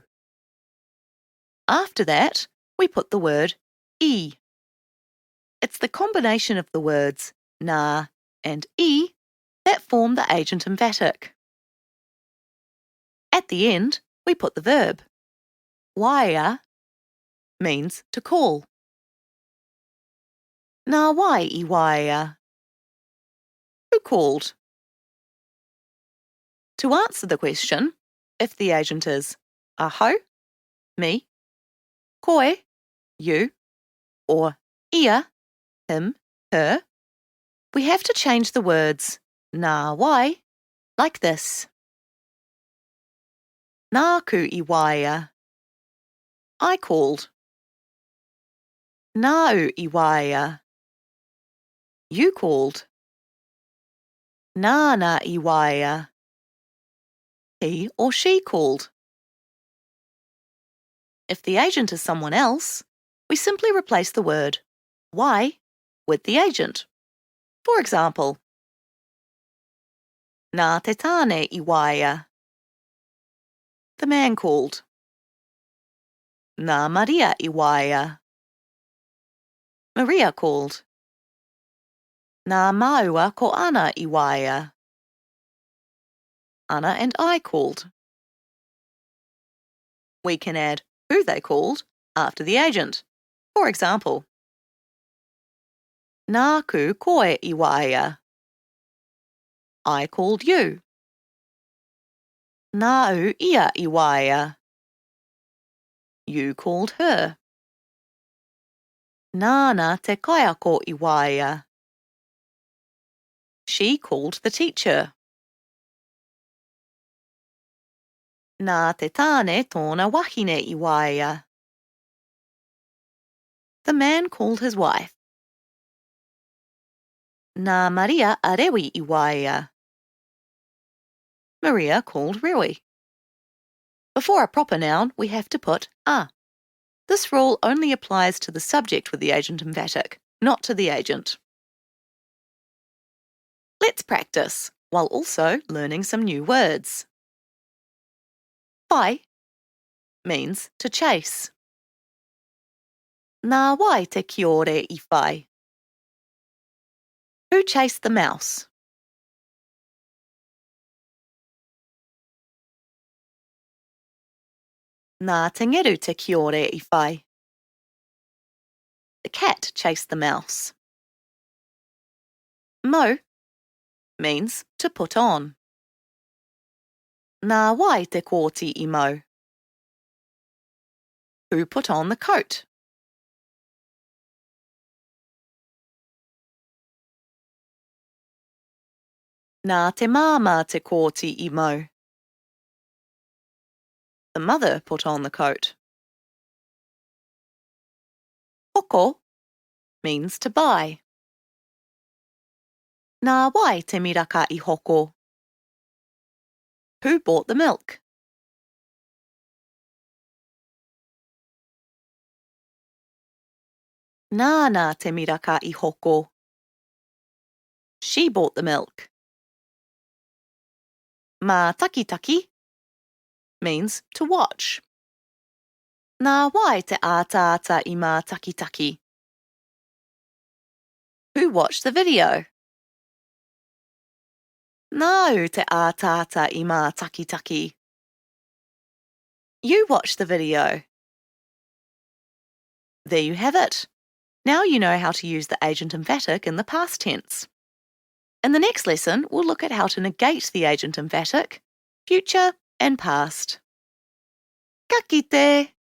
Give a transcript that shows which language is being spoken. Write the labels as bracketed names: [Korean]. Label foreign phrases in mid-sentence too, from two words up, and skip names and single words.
[English] After that, we put the word I. It's the combination of the words nā and I that form the agent emphatic. At the end, we put the verb. Waia means to call. [Māori] Nā wai I waia. [English] Who called? To answer the question, if the agent is aho, me, koe, you, or ia, him, her, we have to change the words [Māori] nā wai [English] like this. [Māori] Nāku I waia. [English] I called. [Māori] Nāu I waia. [English] You called. [Māori] Nāna I waia. [English] He or she called. If the agent is someone else, we simply replace the word why with the agent. For example, [Māori] Nā te tāne I waia. [English] The man called. [Māori] Nā Maria I waia. [English] Maria called. [Māori] Nā maua ko Ana I waia. [English] Anna and I called. We can add who they called after the agent. For example, [Māori] Nāku koe I waia. [English] I called you. [Māori] Nāu ia I waia. [English] You called her. [Māori] Nāna te kaiako I waia. [English] She called the teacher. [Māori] Nā te tāne tōna wahine I waia. [English] The man called his wife. [Māori] Nā Maria a rewi I waia. [English] Maria called Rewi. Before a proper noun, we have to put a. This rule only applies to the subject with the agent emphatic, not to the agent. Let's practice, while also learning some new words. Whai means to chase. [Māori] Nā wai te kiore I whai. [English] Who chased the mouse? [Māori] Nā te ngeru te kiore I whai. [English] The cat chased the mouse. Mo means to put on. [Māori] Nā wai te kōti I mo. [English] Who put on the coat? [Māori] Nā te māma te kōti I mo. [English] The mother put on the coat. Hoko means to buy. [Māori] Nā wai te miraka I hoko. [English] Who bought the milk? [Māori] Nāna te miraka I hoko. [English] She bought the milk. Mā takitaki means to watch. [Māori] Nā wai te ātaata I mā takitaki. [English] Who watched the video? [Māori] Nāu te ātaata I mā takitaki. [English] You watched the video. There you have it. Now you know how to use the agent emphatic in the past tense. In the next lesson, we'll look at how to negate the agent emphatic, future and past. [Māori] Ka kite!